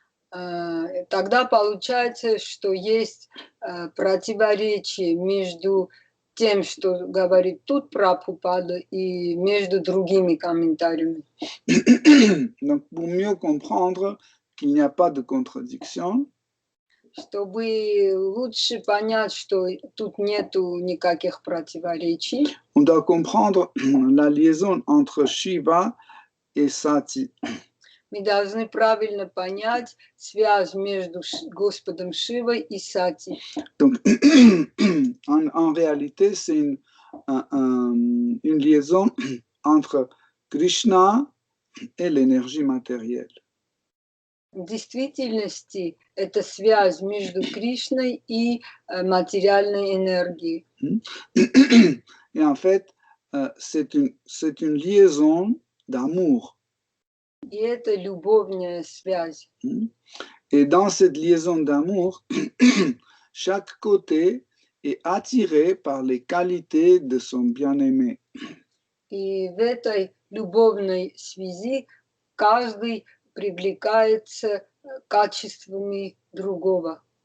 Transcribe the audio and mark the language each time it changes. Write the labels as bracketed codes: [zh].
[ru] Тогда получается, что есть противоречие между тем, что говорит тут Прабхупада, и между другими комментариями. [fr] Donc, pour mieux comprendre qu'il n'y a pas de contradiction, [ru] чтобы лучше понять, что тут нету никаких противоречий, [fr] on doit comprendre la liaison entre Shiva et Sati. [ru] мы должны правильно понять связь между Господом Шивой и Сати. [fr] Donc, en réalité, c'est une liaison entre Krishna et l'énergie matérielle. [ru] В действительности это связь между Кришной и материальной энергией. [fr] Et en fait, c'est une liaison d'amour. [ru] И это любовная связь. [fr] Et dans cette liaison d'amour, chaque côté est attiré par les qualités de son bien-aimé. [ru] И в этой любовной связи каждый привлекается качествами другого.